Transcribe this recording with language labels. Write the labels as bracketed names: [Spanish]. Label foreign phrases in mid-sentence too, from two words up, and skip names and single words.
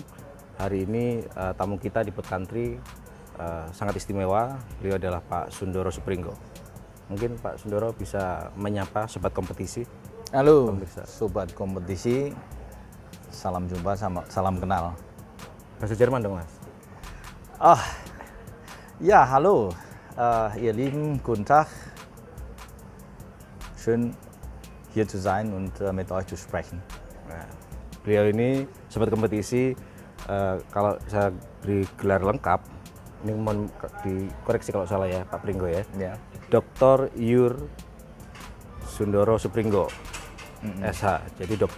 [Indonesian] Hari ini tamu kita di Pod Country sangat istimewa. Beliau adalah Pak Sundoro Supringgo. Mungkin Pak Sundoro bisa menyapa sobat kompetisi. Halo, sobat kompetisi, salam jumpa, salam kenal. Bahasa Jerman dong, Mas. [German] Ja, hallo, ihr lieben, guten Tag. Schön hier zu sein und mit euch zu sprechen. [Indonesian] Nah, beliau ini sobat kompetisi, kalau saya beri gelar lengkap, ini mohon dikoreksi kalau salah ya Pak Pringgo ya. Ya. Dr. Iur Sundoro Supringgo, SH. Jadi Dr.